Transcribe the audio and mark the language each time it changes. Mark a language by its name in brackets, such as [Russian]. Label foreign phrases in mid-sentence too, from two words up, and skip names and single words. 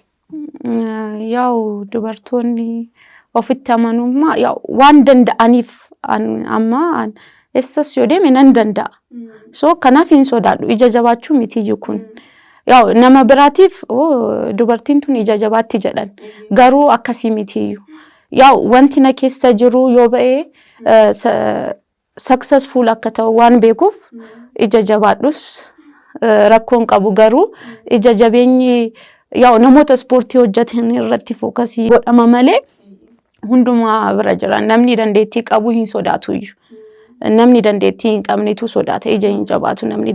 [Oromo] Yaa'u dubartoonni ofitti amanummaa waan danda'aniif amma eessas yoo deeme nan danda'a. So kanaaf hin sodaadhu. Ija jabaachuu mitiyyuu kun. Yaa'u nama biraatiif dubartiin tun ija jabaatti jedhan. Garuu akkasii mitiyyuu. ያው ወንቲ ነኬሰ ጅሩ ዮበኤ successful akka ta'u waan beekuuf ija jabaadhus rakkoon qabu garuu ija jabeenyi yaa'u namoota ispoortii hojjetan irratti fookasii godhama malee hundumaa bira jira namni dandeettii qabu hin sodaatu namni dandeettii hin qabnetu sodaata ija hin jabaatu namni